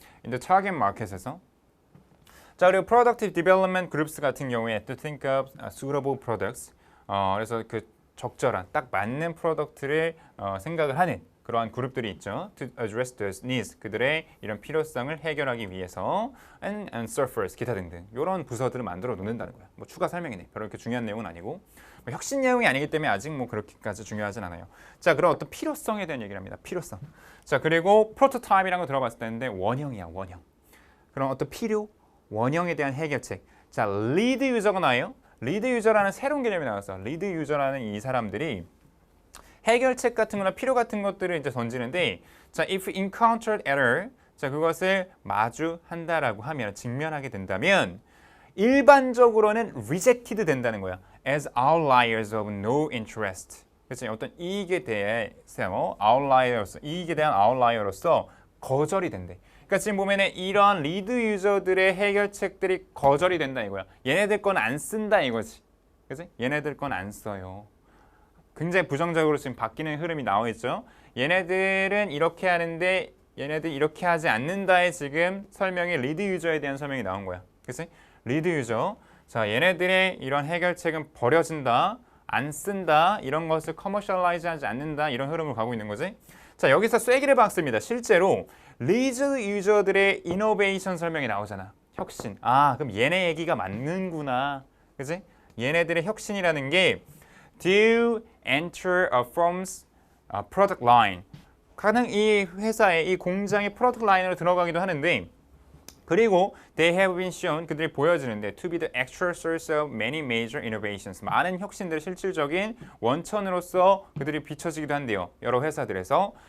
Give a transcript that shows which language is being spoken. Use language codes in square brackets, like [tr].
[en] in the target market에서. [ko] 자, 그리고 [en] productive development groups [ko] 같은 경우에 [en] to think of suitable products. [ko] 그래서 그 적절한, 딱 맞는 프로덕트를 생각을 하는 그러한 그룹들이 있죠. [en] To address those needs, [ko] 그들의 이런 필요성을 해결하기 위해서 and surfers, 기타 등등 이런 부서들을 만들어 놓는다는 거야. 뭐 추가 설명이네. 별로 그렇게 중요한 내용은 아니고 뭐 혁신 내용이 아니기 때문에 아직 뭐 그렇게까지 중요하진 않아요. 자, 그럼 어떤 필요성에 대한 얘기를 합니다. 필요성. 자, 그리고 프로토타입이라는 거 들어봤을 때인데 원형이야, 원형. 그럼 어떤 필요, 원형에 대한 해결책. 자, 리드 유저가 나와요. 리드 유저라는 새로운 개념이 나왔어. 리드 유저라는 이 사람들이 해결책 같은 거나 필요 같은 것들을 이제 던지는데, 자, [en] if encountered error, [ko] 자, 그것을 마주한다라고 하면, 직면하게 된다면 일반적으로는 rejected 된다는 거야. [en] as outliers of no interest. [ko] 그렇지? 어떤 이익에 대해서 이익에 대한 아웃라이어로서 거절이 된대. 그러니까 지금 보면은 이런 리드 유저들의 해결책들이 거절이 된다 이거야. 얘네들 건 안 쓴다 이거지. 그치? 얘네들 건 안 써요. 굉장히 부정적으로 지금 바뀌는 흐름이 나와 있죠. 얘네들은 이렇게 하는데 얘네들 이렇게 하지 않는다의 지금 설명이 리드 유저에 대한 설명이 나온 거야. 그치? 리드 유저. 자, 얘네들의 이런 해결책은 버려진다. 안 쓴다. 이런 것을 커머셜라이즈 하지 않는다. 이런 흐름을 가고 있는 거지. 자, 여기서 쐐기를 박습니다. 실제로 리드 유저들의 이노베이션 설명이 나오잖아. 혁신. 그럼 얘네 얘기가 맞는구나. 그지? 얘네들의 혁신이라는 게 [en] to enter a firm's product line. [ko] 가능 이 회사의 이 공장의 프로덕트 라인으로 들어가기도 하는데 그리고 [en] they have been shown [ko] 그들이 보여주는데 [en] to be the actual source of many major innovations [ko] 많은 혁신들의 실질적인 원천으로서 그들이 비춰지기도 한대요. 여러 회사들에서.